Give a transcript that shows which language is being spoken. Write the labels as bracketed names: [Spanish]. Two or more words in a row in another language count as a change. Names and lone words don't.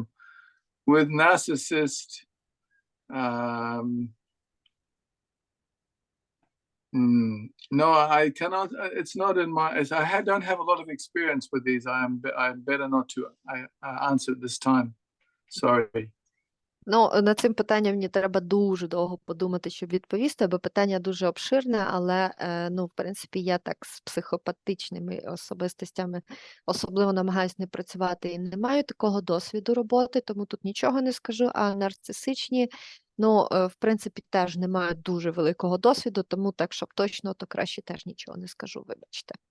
[English] With narcissists, no, I cannot. It's not in my. I don't have a lot of experience with these. I'm better not to answer at this time. Sorry. [Ukrainian] Ну, над цим питанням мені треба дуже довго подумати, щоб відповісти, бо питання дуже обширне, але, ну, в принципі, я так з психопатичними особистостями особливо намагаюся не працювати і не маю такого досвіду роботи, тому тут нічого не скажу, а нарцисичні, ну, в принципі, теж не маю дуже великого досвіду, тому так, щоб точно, то краще теж нічого не скажу, вибачте.